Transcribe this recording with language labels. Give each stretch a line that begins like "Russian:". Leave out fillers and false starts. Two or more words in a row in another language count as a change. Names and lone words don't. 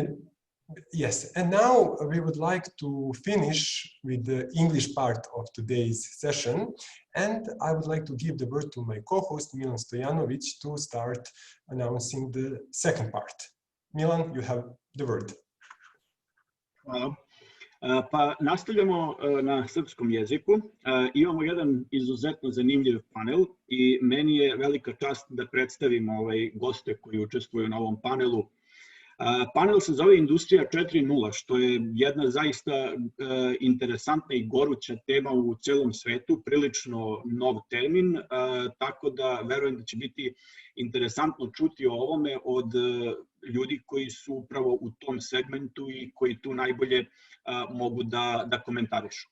English: And yes, and now we would like to finish with the English part of today's session. And I would like to give the word to my co-host, Milan Stojanovic, to start announcing the second part. Milan, you have the word.
Serbian: Hvala. Pa nastavljamo na srpskom jeziku. Imamo jedan izuzetno zanimljiv panel i meni je velika čast da predstavim goste koji učestvuju na ovom panelu. Panel se zove Industrija 4.0, što je jedna zaista interesantna i goruća tema u celom svetu, prilično nov termin, tako da verujem da će biti interesantno čuti o ovome od ljudi koji su upravo u tom segmentu i koji tu najbolje mogu da komentarišu.